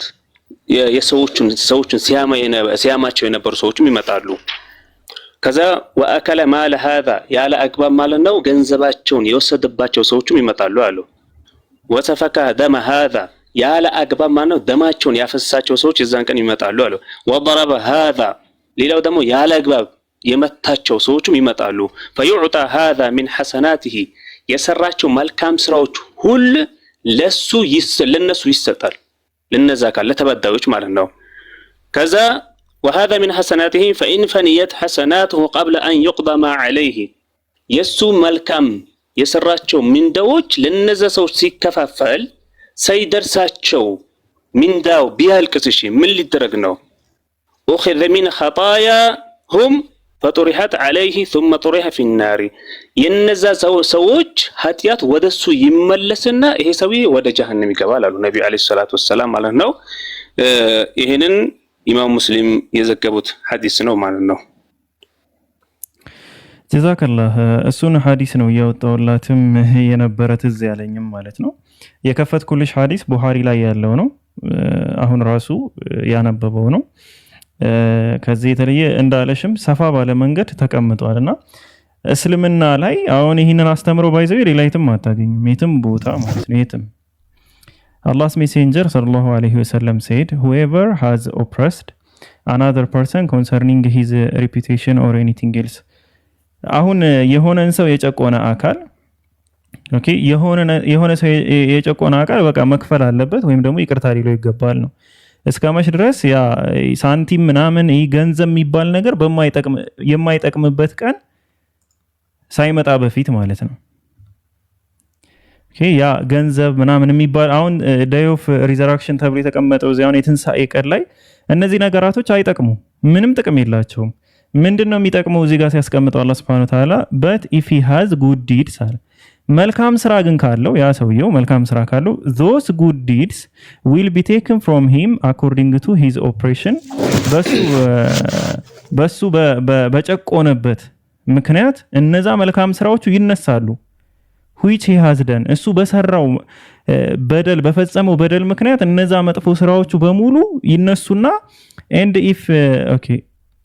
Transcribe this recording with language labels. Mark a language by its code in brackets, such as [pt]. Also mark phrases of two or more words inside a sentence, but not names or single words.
[am] የሰዎችን ሲያማቸው የነበሩ ሰዎችም ይመጣሉ። ከዛ [ar] وأكل مال هذا [am] ያለ አግባብ ማለት ነው ገንዘባቸውን የወሰደባቸው ሰዎችም ይመጣሉ አሉ። [ar] وسفك دم [am] هذا ያለ አግባብ ማለት ነው ደማቸውን ያፈሳቸው ሰዎች የዛን ቀን ይመጣሉ አሉ። [ar] وضرب هذا [am] ሌላው ደግሞ ያለ አግባብ የመታቸው ሰዎችም ይመጣሉ። [ar] فيعطى هذا من حسناته [am] የሰራቸው መልካም ስራዎች ሁሉ ለነሱ ይሰጣል ለነዛ ካለ ተበዳዮች ማለት ነው። ከዛ [ar] وهذا من حسناته فإن فنيت حسناته قبل أن يقضى ما عليه [am] የሱ መልካም የሰራቸው ምንዳዎች ለነዛ ሰዎች ሲከፋፈል ሳይደርሳቸው ምንዳው ቢያልቅስ ምን ሊደረግ ነው? [ar] أخذ من خطاياهم فطرحت عليه ثم طرح في النار [am] የነዛ ሰዎች ኃጢያት ወደሱ ይመለስና ይሄ ሰውዬ ወደ ጀሃነም ይገባል አሉ ነብዩ [ar] عليه الصلاة والسلام [am] ማለት ነው። ይሄንን ኢማም ሙስሊም የዘገቡት ሐዲስ ነው ማለት ነው። ጀዛከላህ እሱን ሐዲስ ነው ያወጣውላትም የነበረ ትዝ ያለኝም ማለት ነው። የከፈትኩልሽ ሐዲስ ቡኻሪ ላይ ያለው ነው። አሁን ራሱ ያነበበው ነው። ከዚህ የተለየ እንዳለሽም ሰፋ ባለ መንገድ ተቀምጧልና እስልምና ላይ አሁን ይህንን አስተምሮ ባይዘው ሪላይትም አታገኙም የትም ቦታ ማለት ነው የትም [en] Allah's messenger sallallahu alaihi wasallam said whoever has oppressed another person concerning his reputation or anything else [am] አሁን የሆነን ሰው የጨቆነ አካል ኦኬ የሆነ ሰው የጨቆነ አካል በቃ መክፈል አለበት ወይም ደግሞ ይቅርታ ሊለው ይገባል ነው። እስከመች ድረስ ያ ሳንቲም ምናምን ይሄ ገንዘብ የሚባል ነገር የማይጠቅምበት ቀን ሳይመጣ በፊት ማለት ነው። ያ ገንዘብ ምናምን የሚባል አሁን [en] day of resurrection [am] ተብሎ የተቀመጠው እዚያው የትንሳኤ ቀን ላይ እነዚህ ነገራቶች አይጠቅሙ ምንም ጥቅም የላቸውም። ምንድነው የሚጠቅመው እዚህ ጋር ሲያስቀምጠው አላህ [ar] سبحانه وتعالى [en] but if he has good deeds [am] መልካም ስራ ግን ካለው ያ ሰውየው መልካም ስራ ካለው [en] those good deeds will be taken from him according to his oppression [am] በሱ በሱ በጨቆነበት ምክንያት እነዛ መልካም ስራዎቹ ይነሳሉ። [en] which he has done [am] እሱ በሰራው በደል በፈጸመው በደል ምክንያት እነዛ መጥፎ ስራዎቹ በሙሉ ይነሱና [en] and if okay